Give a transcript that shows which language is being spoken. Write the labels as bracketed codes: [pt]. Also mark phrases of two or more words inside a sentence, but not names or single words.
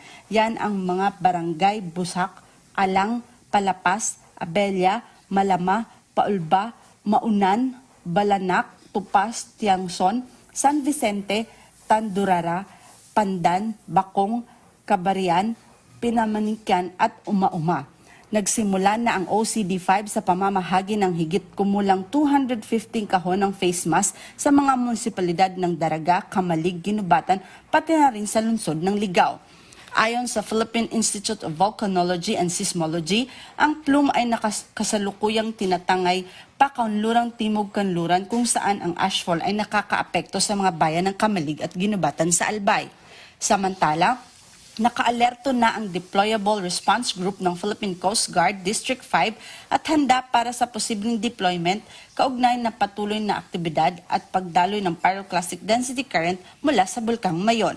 [tl] Yan ang mga barangay Busak, Alang, Palapas, Abella, Malama, Paulba, Maunan, Balanak, Tupas, Tiangson, San Vicente, Tandurara, Pandan, Bakong, Kabarian, Pinamanikan at Uma-Uma. Nagsimula na ang OCD5 sa pamamahagi ng higit kumulang 215 kahon ng face mask sa mga munisipalidad ng Daraga, Kamalig, Ginubatan, pati na rin sa lungsod ng Ligao. Ayon sa Philippine Institute of Volcanology and Seismology, ang plume ay kasalukuyang tinatangay pakanlurang timog kanluran kung saan ang ashfall ay nakakaapekto sa mga bayan ng Kamalig at Ginubatan sa Albay. Samantala, naka-alerto na ang Deployable Response Group ng Philippine Coast Guard District 5 at handa para sa posibleng deployment kaugnay na patuloy na aktibidad at pagdaloy ng [en] pyroclastic density current [tl] mula sa Bulkang Mayon.